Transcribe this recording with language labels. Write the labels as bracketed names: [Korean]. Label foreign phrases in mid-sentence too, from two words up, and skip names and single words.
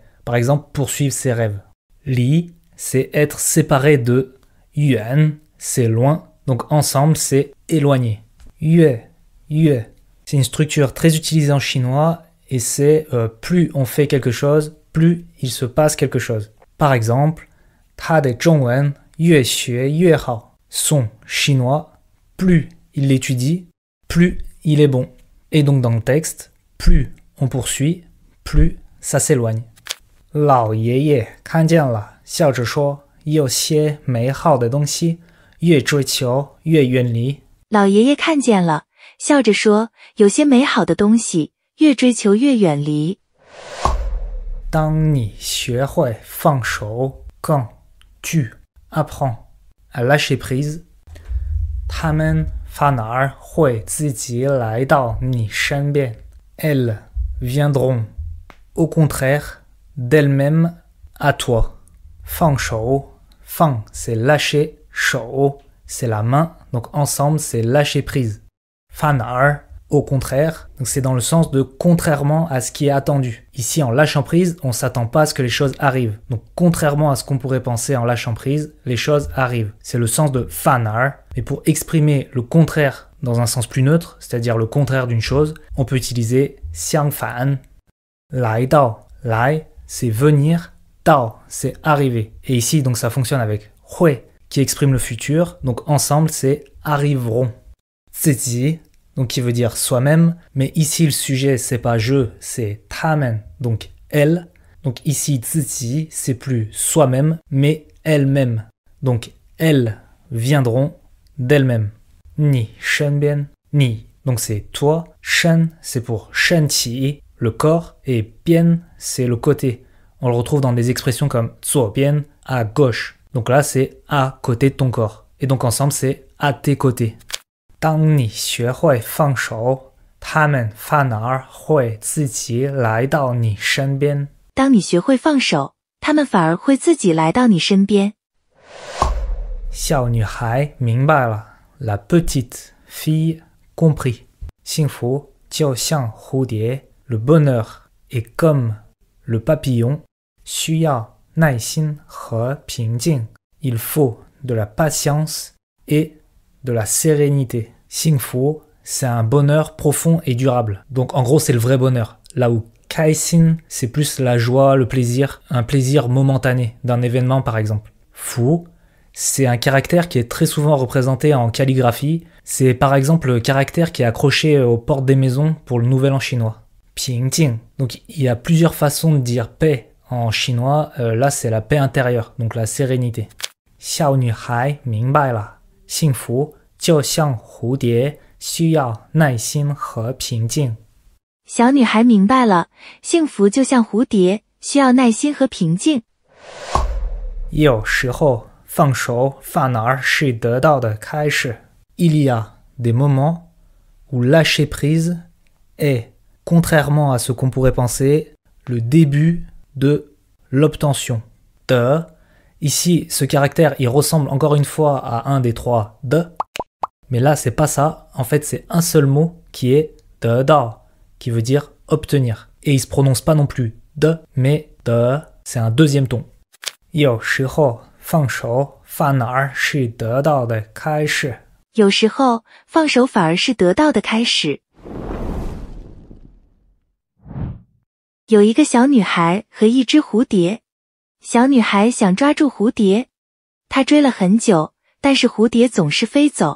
[French] Par exemple poursuivre ses rêves. 离 c'est être séparé de, 远 c'est loin, donc ensemble c'est éloigné. 越 c'est une structure très utilisée en chinois et c'est plus on fait quelque chose, plus il se passe quelque chose. Par exemple, [Chinese] 他的中文越学越好. [French] Son chinois, plus il l'étudie, plus il est bon. Et donc dans le texte, plus on poursuit, plus ça s'éloigne. [Chinese] 老爷爷看见了，笑着说，有些美好的东西，越追求越远离。老爷爷看见了，笑着说，有些美好的东西，越追求越远离。当你学会放手 [French] quand tu apprends à lâcher prise, [Chinese] 他们反而会自己来到你身边。 [French] Elles viendront au contraire d'elles-mêmes à toi. 放手 放 c'est lâcher, 手 c'est la main, donc ensemble c'est lâcher prise. 反而 au contraire, donc c'est dans le sens de contrairement à ce qui est attendu. Ici, en lâchant prise, on ne s'attend pas à ce que les choses arrivent. Donc, contrairement à ce qu'on pourrait penser en lâchant prise, les choses arrivent. C'est le sens de 反而. Mais pour exprimer le contraire dans un sens plus neutre, c'est-à-dire le contraire d'une chose, on peut utiliser 相反. [Chinese] 来到, 来, [French] c'est venir, 到, c'est arriver. Et ici, donc ça fonctionne avec 会, qui exprime le futur. Donc, ensemble, c'est arriveront. 自己, donc qui veut dire soi-même, mais ici le sujet c'est pas je, c'est 他们, donc elle. Donc ici 自己 c'est plus soi-même, mais elle-même. Donc elles viendront d'elles-mêmes. [Chinese] 你身边, [French] ni, donc c'est toi, 身 c'est pour 身体, le corps, et 边 c'est le côté. On le retrouve dans des expressions comme 左边, à gauche. Donc là c'est à côté de ton corps. Et donc ensemble c'est à tes côtés. [Chinese] 当你学会放手，他们反而会自己来到你身边。当你学会放手，他们反而会自己来到你身边。小女孩明白了， [French] la petite fille comprit. [Chinese] 幸福就像蝴蝶 [French] Le bonheur est comme le papillon. [Chinese] 需要耐心和平静 [French] Il faut de la patience et de la sérénité. 幸福 c'est un bonheur profond et durable. Donc en gros c'est le vrai bonheur. Là où 开心 c'est plus la joie, le plaisir, un plaisir momentané d'un événement par exemple. 福 c'est un caractère qui est très souvent représenté en calligraphie. C'est par exemple le caractère qui est accroché aux portes des maisons pour le nouvel an chinois. 平静. Donc il y a plusieurs façons de dire paix en chinois. Là c'est la paix intérieure, donc la sérénité. [Chinese] 小女孩明白了，幸福就像蝴蝶，需要耐心和平静。小女孩明白了，幸福就像蝴蝶，需要耐心和平静。有时候放手反而是得到的开始。 [French] Il y a des moments où lâcher prise est, contrairement à ce qu'on pourrait penser, le début de l'obtention. De, ici, ce caractère, il ressemble encore une fois à un des trois de, mais là, c'est pas ça. En fait, c'est un seul mot qui est [Chinese] 得到, [French] qui veut dire obtenir. Et il se prononce pas non plus de, mais de, c'est un deuxième ton. [Chinese] 有时候放手反而是得到的开始。有时候放手反而是得到的开始。有一个小女孩和一只蝴蝶，小女孩想抓住蝴蝶，她追了很久，但是蝴蝶总是飞走。